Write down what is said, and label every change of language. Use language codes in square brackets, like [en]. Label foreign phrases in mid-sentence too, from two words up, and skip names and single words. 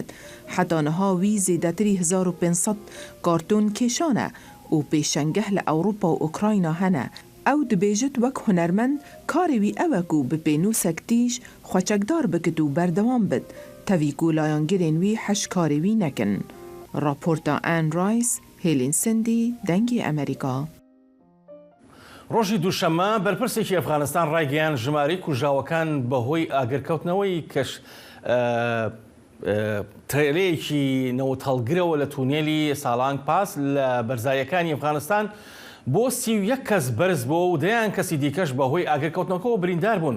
[ku] Heta niha wî zêdetirî 1500 kartûn kêşan e û pêşengeh li Ewropa û Ukrayna hene. Ew dibêjit wek hunermend karê wî ew e ku bi pênûsek tîj xweçekdar bikit û berdewam bit. Tevî ku layangirên wî heş karê wî nekin. Raporta Anne Rice, Hêlin Sindî, Dengê Amerîka. [ckb] ڕۆژی دووشەممە بەرپرسێکی ئەفغانستان ڕایگەیان ژمارەی کوژاوەکان بەهۆی ئاگرکەوتنەوەی کەش ترێلەیەکی نەوت هەڵگرەوە لە تونێلی ساڵانگ پاس لە بەرزایەکانی ئەفغانستان بۆ 31 کەس بەرز بۆ و دەیان کەسی دیکەش بەهۆی ئاگرکەوتنەوەکەەوە بریندار بوون.